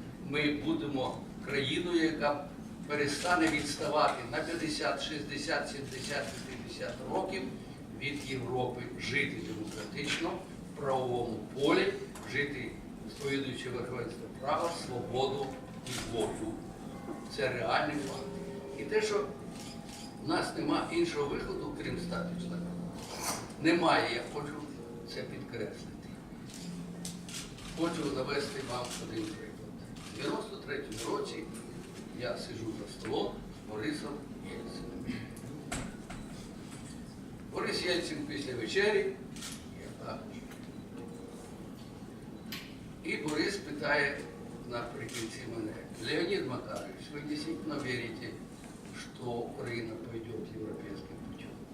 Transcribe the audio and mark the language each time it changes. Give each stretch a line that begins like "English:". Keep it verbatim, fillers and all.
Ukrainian: Ми будемо країною, яка перестане відставати на п'ятдесят, шістдесят, сімдесят, вісімдесят років від Європи, жити демократично, в правовому полі, жити, сповідуючи верховенство права, свободу і волю. Це реальний факт. І те, що в нас немає іншого виходу, крім стати членом НАТО. Немає, я хочу це підкреслити. Хочу навести вам один приклад. У дев'яносто третьому році я сиджу за столом з Борисом Єльцином. Борис Єльцин після вечері, я так. І Борис питає наприкінці мене: Леонід Макарович, ви дійсно вірите,
Russian: что Украина пойдет европейским путем?